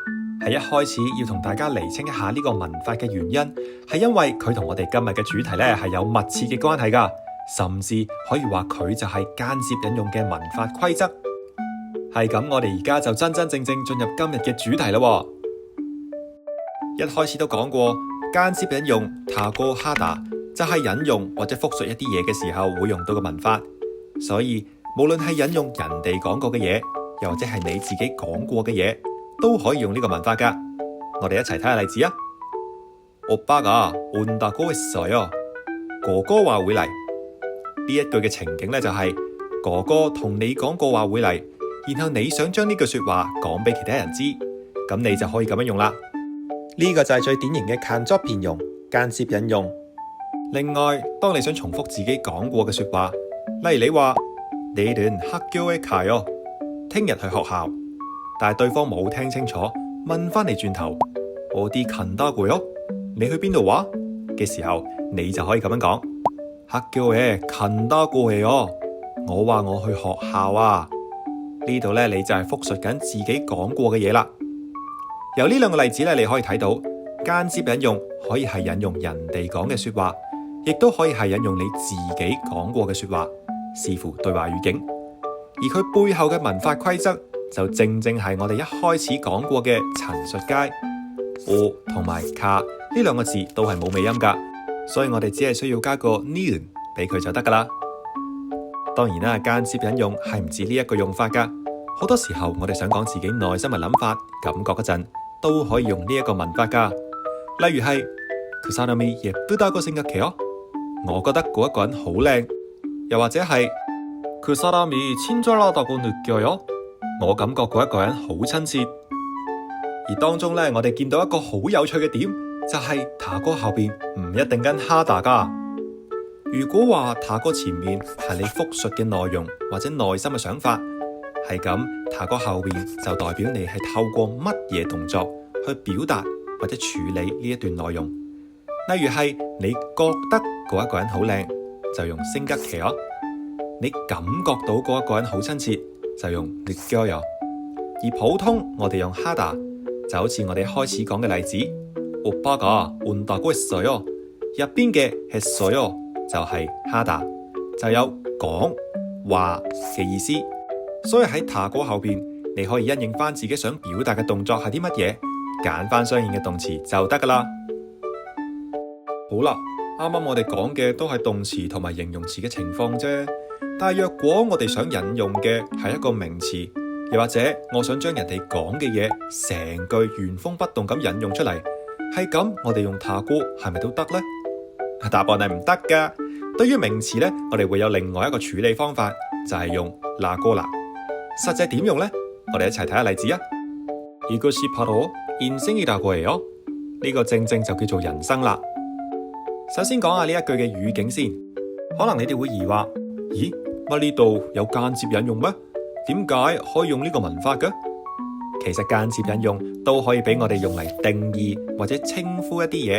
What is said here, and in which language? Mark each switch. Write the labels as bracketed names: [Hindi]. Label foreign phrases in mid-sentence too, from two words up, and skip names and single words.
[Cantonese] 喺一開始要同大家釐清一下呢個文法嘅原因，係因為佢同我哋今日嘅主題呢係有密切嘅關係噶，甚至可以話佢就係間接引用嘅文法規則。係咁，我哋而家就真真正正進入今日嘅主題啦。一開始都講過，間接引用 [Korean] 타고 하다 [Cantonese] 就係引用或者複述一啲嘢嘅時候會用到嘅文法，所以無論係引用人哋講過嘅嘢，又或者係你自己講過嘅嘢，都可以用呢個文法噶。我哋一齊睇下例子啊。 [Korean] 오빠가 온다고 했어요。 [Cantonese] 哥哥話會嚟。呢一句嘅情景呢，就係哥哥同你講過話會嚟，然後你想將呢句說話講俾其他人知，咁你就可以咁樣用啦。呢個就係最典型嘅간접變用，間接引用。另外，當你想重複自己講過嘅說話，例如你話 [Korean] 내일은 학교에 가요， [Cantonese] 聽日去學校，但係對方冇聽清楚，問翻你轉頭 [Korean] 어디 간다고요， [Cantonese] 你去邊度話嘅時候，你就可以咁樣講 [Korean] 학교에 간다고 해요， [Cantonese] 我話我去學校啊。呢度咧你就係複述緊自己講過嘅嘢啦。由呢兩個例子咧，你可以睇到間接引用可以係引用人哋講嘅說話，亦都可以係引用你自己講過嘅說話，視乎對話語境。而佢背後嘅文法規則就正正係我哋一開始講過嘅陳述階。我同埋가呢兩個字都係冇尾音噶，所以我哋只係需要加個니은俾佢就得噶啦。當然啦，間接引用係唔止呢一個用法噶，好多時候我哋想講自己內心嘅諗法、感覺嗰陣，都可以用呢一個文法噶。例如係 [Korean] 그 사람이 예쁘다고 생각해요， [Cantonese] 我覺得嗰一個人好靚。又或者係 [Korean] 그 사람이 친절하다고 느껴요， [Cantonese] 我感覺嗰一個人好親切。而當中呢，我哋見到一個好有趣嘅點，就係타고後邊唔一定跟하다噶。如果話타고前面係你複述嘅內容或者內心嘅想法，係咁타고後邊就代表你係透過乜嘢動作去表達或者處理呢一段內容。例如係你覺得嗰一個人好靚，就用생각해요。你感覺到嗰一個人好親切，就用느껴요。而普通我哋用하다，就好似我哋開始講嘅例子， [Korean] 오빠가 온다고 했어요。 [Cantonese] 入邊嘅했어요就係하다，就有講話嘅意思。所以喺타고後邊，你可以因應翻自己想表達嘅動作係啲乜嘢，揀翻相應嘅動詞就得噶啦。好啦，啱啱我哋講嘅都係動詞同埋形容詞嘅情況啫。但係若果我哋想引用嘅係一個名詞，又或者我想將人哋講嘅嘢成句原封不動咁引用出嚟，係咁我哋用타고係咪都得呢？答案係唔得噶。對於名詞呢，我哋會有另外一個處理方法，就係用라고啦。實際點用呢？我哋一齊睇下例子啊。 [Korean] 이것이 바로 인생이라고 해요。 [Cantonese] 呢個正正就叫做人生啦。首先講下呢一句嘅語境先。可能你哋會疑惑，咦，乜呢度有間接引用咩？點解可以用呢個文法嘅？其實間接引用都可以俾我哋用嚟定義或者稱呼一啲嘢。